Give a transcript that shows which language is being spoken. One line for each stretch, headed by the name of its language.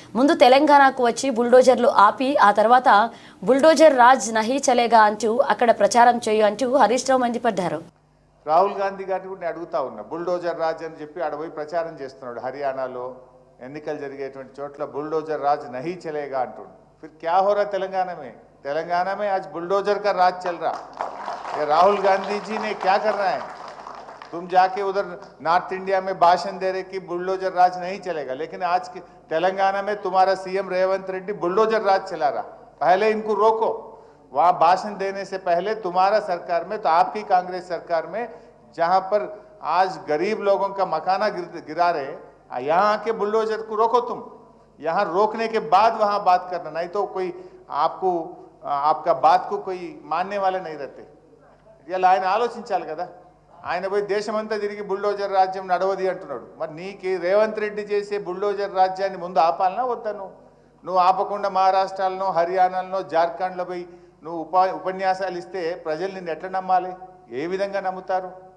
Telugu: ముందు తెలంగాణకు వచ్చి బుల్డోజర్లు ఆపి ఆ తర్వాత
Hindi: బుల్డోజర్ రాజ్ నహీ చలేగా
Telugu: అంటూ అక్కడ ప్రచారం చేయు అంటూ హరీష్ రావు మండిపడ్డారు. రాహుల్ గాంధీ గారిని కూడా అడుగుతా ఉన్నా, బుల్డోజర్ రాజ్ అని చెప్పి ఆడపోయి ప్రచారం చేస్తున్నాడు. హర్యానాలో ఎన్నికలు జరిగేటువంటి చోట్ల
Hindi: బుల్డోజర్ రాజ్ నహీ చలేగా
Telugu: అంటుండు.
Hindi: फिर क्या हो रहा तेलंगाना में आज बुलडोजर का राज चल रहा। ये राहुल गांधी जी ने क्या करना है? तुम जाके उधर नॉर्थ इंडिया में भाषण दे रहे कि बुलडोजर राज नहीं चलेगा, लेकिन आज तेलंगाना में तुम्हारा सीएम रेवंत रेड्डी बुलडोजर राज चला रहा। पहले इनको रोको। वहाँ भाषण देने से पहले तुम्हारा सरकार में, तो आपकी कांग्रेस सरकार में, जहाँ पर आज गरीब लोगों का मकाना गिरा रहे, यहाँ आके बुलडोजर को रोको तुम। यहाँ रोकने के बाद वहाँ बात करना, नहीं तो कोई आपको आपका बात को कोई मानने वाले नहीं रहते।
Telugu: ఇలా ఆయన ఆలోచించాలి కదా. ఆయన పోయి దేశమంతా తిరిగి బుల్డోజర్ రాజ్యం నడవది అంటున్నాడు. మరి నీకు రేవంత్ రెడ్డి చేసే బుల్డోజర్ రాజ్యాన్ని ముందు ఆపాలనా వద్దా? నువ్వు ఆపకుండా మహారాష్ట్రలో, హర్యానాలో, జార్ఖండ్లో పోయి నువ్వు ఉపన్యాసాలు ఇస్తే ప్రజలు నిన్ను ఎట్లా నమ్మాలి? ఏ విధంగా నమ్ముతారు?